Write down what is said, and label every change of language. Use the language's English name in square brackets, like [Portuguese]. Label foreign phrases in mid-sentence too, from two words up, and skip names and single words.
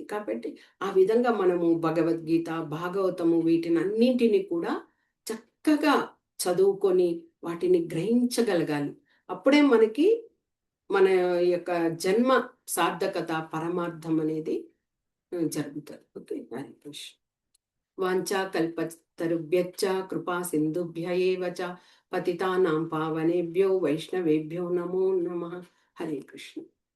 [Telugu] కాబట్టి ఆ విధంగా మనము భగవద్గీత, భాగవతము వీటినన్నింటినీ కూడా చక్కగా చదువుకొని వాటిని గ్రహించగలగాలి. అప్పుడే మనకి మన యొక్క జన్మ సార్థకత పరమార్థం అనేది జరుగుతుంది. ఓకే, హరి కృష్ణ. [Sanskrit] వాంఛా కల్పతరుభ్యశ్చ కృపా సింధుభ్య ఏవ చ పతితానాం పావనేభ్యో వైష్ణవేభ్యో నమో నమః. [Telugu] హరే కృష్ణ.